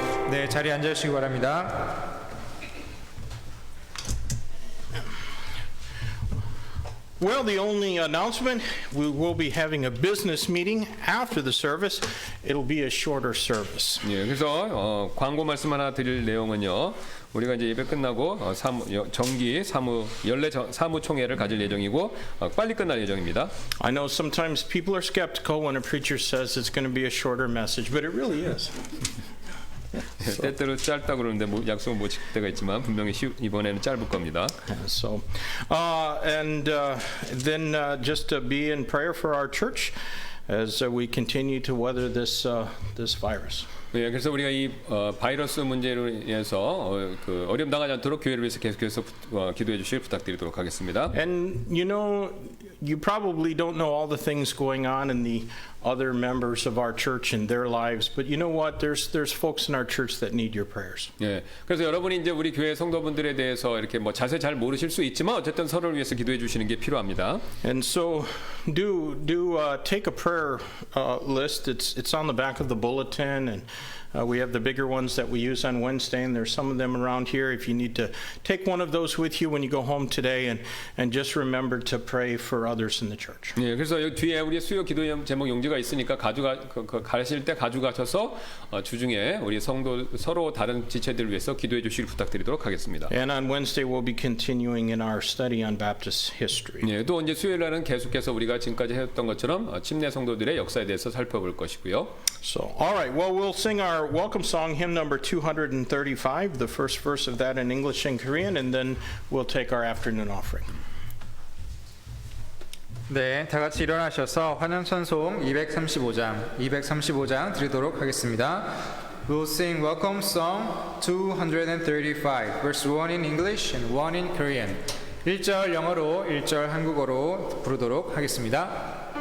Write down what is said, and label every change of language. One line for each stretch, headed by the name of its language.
Korean: 네, 자리에 앉아주시기 바랍니다.
English: Well, the only announcement, we will be having a business meeting after the service. It'll be a shorter service.
Korean: 예, 그래서 광고 말씀 하나 드릴 내용은요. 우리가 이제 예배 끝나고 정기 연례 사무총회를 가질 예정이고 빨리 끝날 예정입니다.
English: I know sometimes people are skeptical when a preacher says it's going to be a shorter message, but it really is.
Korean: 때때로 짧다 그러는데 약속은 못 지킬 때가 있지만 분명히 이번에는 짧을 겁니다.
English: So, then just be in prayer for our church as we continue to weather this virus.
Korean: 예, 그래서 우리가 이 바이러스 문제로 인해서 그 어려움 당하지 않도록 교회를 위해서 계속해서 기도해 주시길 부탁드리도록 하겠습니다.
English: And you probably don't know all the things going on in the other members of our church in their lives, but you know what? There's folks in our church that need your prayers.
Korean: 예, 그래서 여러분이 이제 우리 교회 성도분들에 대해서 이렇게 뭐 자세히 잘 모르실 수 있지만 어쨌든 서로를 위해서 기도해 주시는 게 필요합니다.
English: And so do take a prayer list. It's on the back of the bulletin, and we have the bigger ones that we use on Wednesday, and there's some of them around here. If you need to take one of those with you when you go home today, and just remember to pray for others in the church.
Korean: 예, 그래서 여기 뒤에 우리 수요 기도 제목 용지가 있으니까 가실 때 가져가셔서 주중에 우리 성도 서로 다른 지체들을 위해서 기도해 주시길 부탁드리도록 하겠습니다.
English: And on Wednesday we'll be continuing in our study on Baptist history.
Korean: 예, 또 이제 수요일 날은 계속해서 우리가 지금까지 했던 것처럼 침례 성도들의 역사에 대해서 살펴볼 것이고요.
English: So, all right. Well, we'll sing our welcome song, hymn number 235, the first verse of that in English and Korean, and then we'll take our afternoon offering.
Korean: 네, 다 같이 일어나셔서 환영찬송 235장 드리도록 하겠습니다.
English: We'll sing welcome song 235, verse 1 in English and 1 in Korean.
Korean: 1절 영어로 1절 한국어로 부르도록 하겠습니다.